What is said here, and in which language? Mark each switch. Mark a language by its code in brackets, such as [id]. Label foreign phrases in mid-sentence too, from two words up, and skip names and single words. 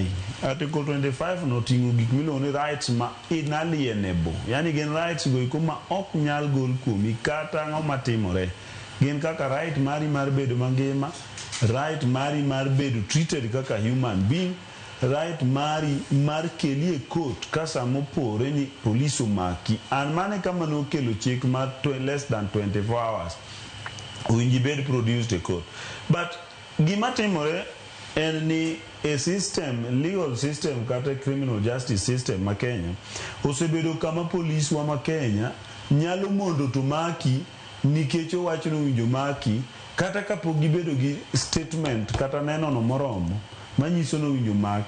[luo] Article 25 no tingo gik miluongo ni rights ma inalienable, yani gin rights go iko ma ok nyal gol kuomi kata ng'ama timore. Gin kaka right mari mar bedo mangima, right mari mar bedo treated kaka [en] human being, [luo] right mari mar keli e court kasa mopore ni police omaki an mane kama no kelo chik mar [en] less than 24 hours [luo] winji bed [en] produced a court. [luo] But gima timore en ni [en] a system, legal system [luo] kata [en] criminal justice system [luo] ma Kenya osebedo kama police wa ma Kenya nyalo mondo to maki nikech owacho no winjo maki kata kapok gibedo gi statement kata neno no moromo manyiso no winjo maki.